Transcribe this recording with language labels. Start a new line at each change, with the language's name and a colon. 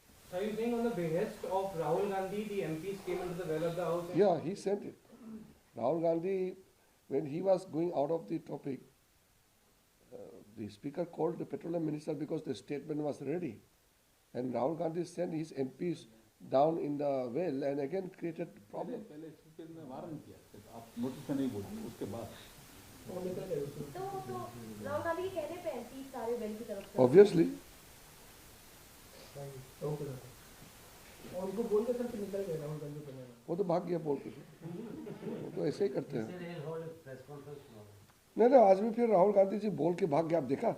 English: So are you saying on the behest of Rahul Gandhi, the MPs came into the well of the house? and- Yeah, he sent it. Rahul Gandhi, when he was going out of the topic, the speaker called the petroleum minister because the statement was ready. And Rahul Gandhi sent his MPs down in the well and again created problem.
Hindi: पहले speaker ने warn किया कि आप notice में नहीं बोलिए, उसके बाद तो राहुल गांधी के कहने पे एमपी सारे वेल की तरफ से
English: Obviously, Okay, sir.
Hindi: और उनको बोल के सर कि निकल गए राहुल गांधी को लेना। वो तो भाग गया बोल के। वो तो ऐसे ही करते हैं।
English: They will hold a press conference tomorrow.
Hindi: नहीं, आज भी फिर राहुल गांधी जी बोल के भाग गया, आप देखा?